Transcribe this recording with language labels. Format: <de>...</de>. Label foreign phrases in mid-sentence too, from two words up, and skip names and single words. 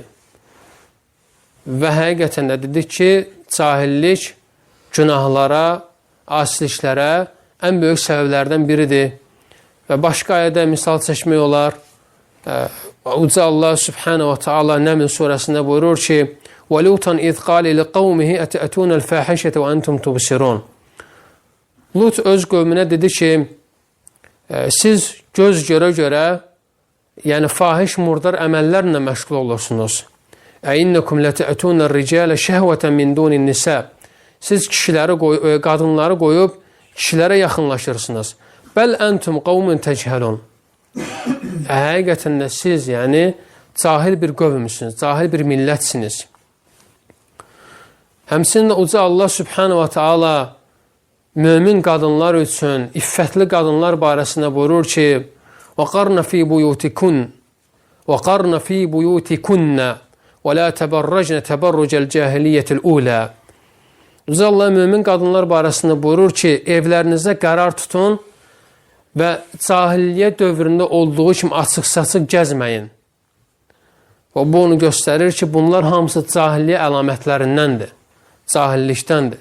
<az>Və həqiqətən də dedik ki, cahillik günahlara, asiliklərə ən böyük səbəblərdən biridir. Və başqa ayədə misal çəkmək olar. Uca Allah</az> <ar>سبحانه وتعالى</ar> <az>Nəml surəsində buyurur ki,</az> <ar>وَلُوتًا اِذْ قَالِ لِقَوْمِهِ اَتَأْتُونَ الْفَاحِشَةَ وَاَنْتُمْ تُبْصِرُونَ.</ar> <az>Lut öz qövmünə dedi ki, siz göz görə-görə, yəni fahiş murdar əməllərlə məşğul olursunuz.</az> <ar>اَاِنَّكُمْ لَتَأْتُونَ الرِّجَالَ شَهْوَةً مِنْ دُونِ النِّسَى.</ar> <az>Siz qadınları qoyub kişilərə yaxınlaşırsınız.</az> <ar>بل أنتم قوم تجهلون.</ar> <az>Həqiqətən də siz, yəni, cahil bir qövmüsünüz, cahil bir millətsiniz. Həmçinin Uca Allah</az> <ar>سبحانه وتعالى</ar> <az>mömin qadınlar üçün, iffətli qadınlar barəsində buyurur ki,</az> <ar>وَقَرْنَ فِي بُيُوتِكُنَّ وَلَا تَبَرَّجْنَ تَبَرُّجَ الْجَاهِلِيَّةِ الْأُولَى.</ar> <az>Uca Allah mömin qadınlar barəsində buyurur ki, evlərinizə qərar tutun və cahiliyyə dövründə olduğu kimi açıq-saçıq gəzməyin. Və bu onu göstərir ki, bunlar hamısı cahiliyyə əlamətlərindəndir, cahillikdəndir.</az>